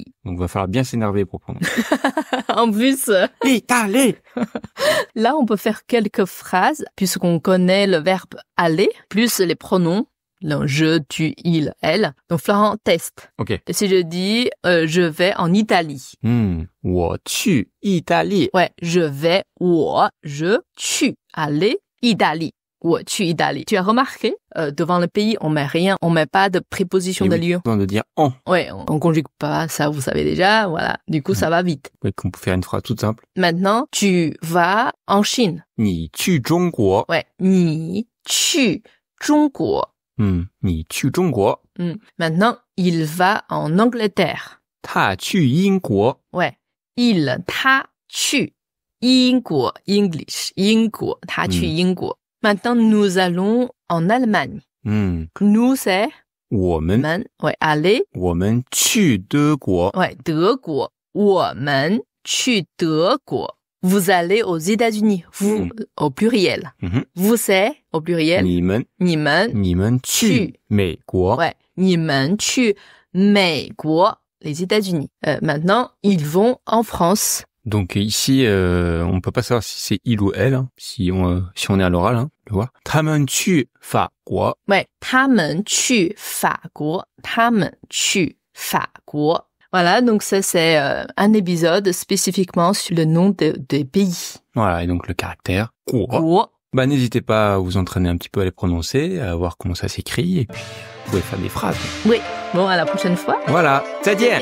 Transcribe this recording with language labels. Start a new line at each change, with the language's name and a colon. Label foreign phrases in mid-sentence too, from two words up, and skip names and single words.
French: Donc, va falloir bien s'énerver pour prendre. En plus. Italie. Là, on peut faire quelques phrases, puisqu'on connaît le verbe aller, plus les pronoms Donc, je, tu, il, elle. Donc, Florent, teste. OK. Et si je dis, je vais en Italie.
Chinese: 我去意大利.
French: Ouais, je, tu, aller, Italie.
Chinese: 我去意大利.
French: Tu as remarqué, devant le pays, on met pas de préposition de lieu. On de dire en. Ouais, on conjugue pas, ça vous savez déjà, voilà. Du coup, ça va vite. Oui, qu'on peut faire une phrase toute simple. Maintenant, tu vas en Chine.
Chinese: 你去中国. Ouais, 你去中国. 你去中国.
French: Maintenant, il va en Angleterre.
Chinese: 他去英国. Ouais,他去英国 English, 英国, 他去英国.
French: Maintenant, nous allons en Allemagne. Nous, c'est
Chinese: 我们
French: ouais, aller.
Chinese: 我们去德国. Ouais, 德国. 我们去德国.
French: Vous allez aux États-Unis. Vous, au pluriel. Vous, c'est au pluriel.
Chinese: 你们你们去美国. Ouais, 你们去美国,
French: les États-Unis. Maintenant, ils vont en France. Donc ici, on peut pas savoir si c'est il ou elle, hein, si on est à l'oral, hein, tu vois.
Chinese: 他们去法国. Ouais, 他们去法国. 他们去法国.
French: Voilà, donc ça c'est un épisode spécifiquement sur le nom des pays. Voilà, et donc le caractère 国.
Chinese: 国.
French: Bah n'hésitez pas à vous entraîner un petit peu à les prononcer, à voir comment ça s'écrit, et puis vous pouvez faire des phrases. Oui, bon, à la prochaine fois. Voilà,
Chinese: 再见.